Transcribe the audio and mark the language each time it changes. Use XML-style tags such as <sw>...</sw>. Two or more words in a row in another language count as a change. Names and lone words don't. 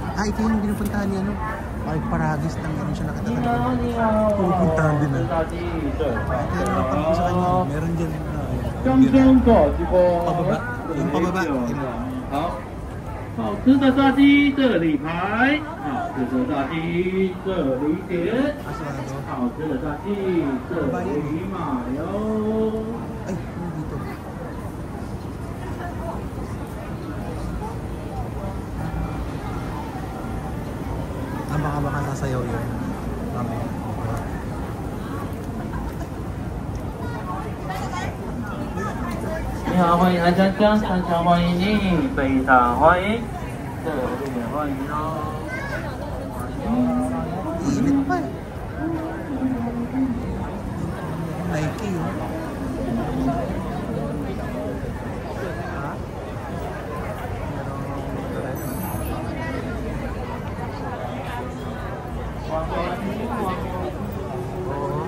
<tl>ito yung pinupuntahan niya, ano? Park Paragis lang ganun siya nakita talaga. Pupuntahan din na. Ito yung napag ko sa kanya. Meron dyan. Pababa. Yung pababa.</tl> <zh>好，好吃的炸鸡这里排，好吃的炸鸡这里点，</zh> <ceb>Asa na to?</ceb> <zh>好吃的炸鸡这里买哟。</zh> <tl>Ay, ano dito? Baka sasayaw yun. Mamaya.</tl> <zh>你好，欢迎来江江，常常欢迎你，非常欢迎，热烈欢迎哦。</zh> <tl>Init pa eh. Nike yun. Ha? Oo.</tl>